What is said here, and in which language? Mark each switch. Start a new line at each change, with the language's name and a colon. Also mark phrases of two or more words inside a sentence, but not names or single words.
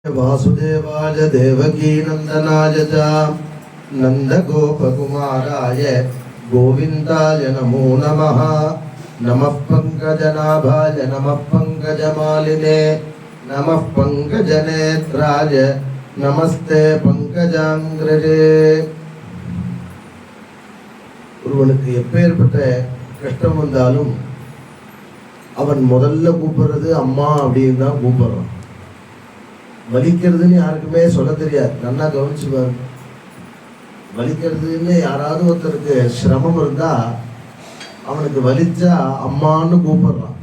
Sanskrit: वासुदेवाय देवकी नंदनाय च नंदगोपकुमाराय गोविंदाय नमो नमः। नमः पंकजनाभाय नमः पंकजमालिने नमः पंकजनेत्राय नमस्ते पंकजांग्रजे।
Tamil: ஒருவனுக்கு எப்பேற்பட்ட கஷ்டம் வந்தாலும் அவன் முதல்ல கூப்பிடுறது அம்மா அப்படின்னு தான் கூப்பிடுறான். வலிக்கிறதுன்னு யாருக்குமே சொல்ல தெரியாது. நல்லா கவனிச்சு பாருங்க. வலிக்கிறதுன்னு யாராவது ஒருத்தருக்கு சிரமம் இருந்தா அவனுக்கு வலிச்சா அம்மான்னு கூப்பிடுறான்.